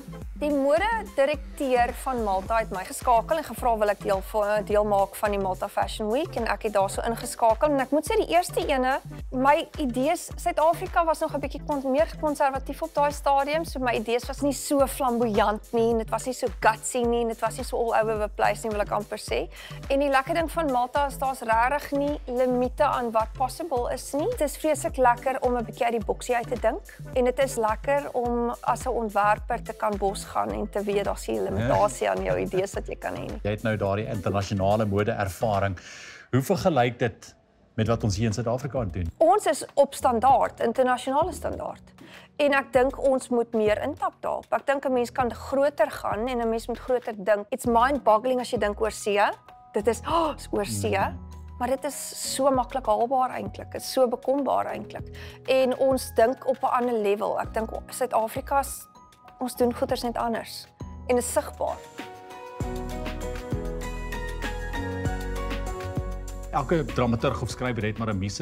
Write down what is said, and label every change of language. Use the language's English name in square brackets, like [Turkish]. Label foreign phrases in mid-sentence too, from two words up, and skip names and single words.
[Afrikaans] Die modedirekteur van Malta het my geskakel en gevra wil ek deel maak van die Malta Fashion Week en ek het daarso ingeskakel en ek moet sê die eerste ene, my idees, Suid-Afrika was nog 'n bietjie meer konservatief op daai stadium, so my idees was nie so flamboyant nie en dit was nie so gutsy nie en dit was nie so [English] all over the place [Afrikaans] nie wil ek amper sê. En die lekker ding van Malta is daar's regtig nie limite aan wat possible is nie. Dit is vreeslik lekker om 'n bietjie uit die boksie uit te dink en dit is lekker om as 'n ontwerper te kan bos gaan en te weet daar's nie limitasie aan jou idees wat jy kan hê nie. Jy het nou daardie internasionale mode-ervaring. Hoe vergelyk dit met wat ons hier in Suid-Afrika doen? Ons is op standaard, internasionale standaard. En ek dink ons moet meer intap daarop. Ek dink 'n mens kan groter gaan en 'n mens moet groter dink. [English] It's mind-boggling [Afrikaans] as jy dink oor see. Dit is oor see. Maar dit is so maklik haalbaar eintlik. Dit is so bekombaar eintlik. En ons dink op 'n ander level. Ek dink Suid-Afrika ons doen goeders net anders en dit is sigbaar. Elke dramaturg of skrywer het maar 'n muse.